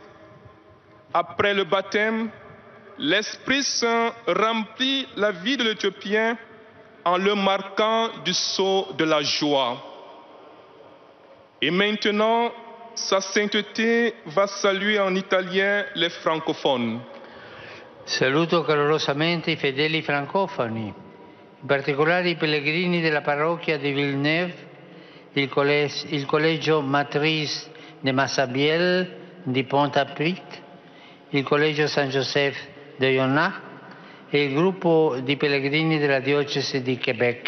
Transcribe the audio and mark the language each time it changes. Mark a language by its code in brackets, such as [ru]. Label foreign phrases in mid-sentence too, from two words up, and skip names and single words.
[fr] Après le baptême, l'Esprit Saint remplit la vie de l'Éthiopien en le marquant du sceau de la joie. Et maintenant, sa sainteté va saluer en italien les francophones. [it] Saluto calorosamente I fedeli francofoni, in particolare I pellegrini della parrocchia di Villeneuve, il collegio Matrice de Massabielle di Pointe-à-Pitre, il collegio San Joseph de Yonnac e il gruppo di pellegrini della diocesi di Québec.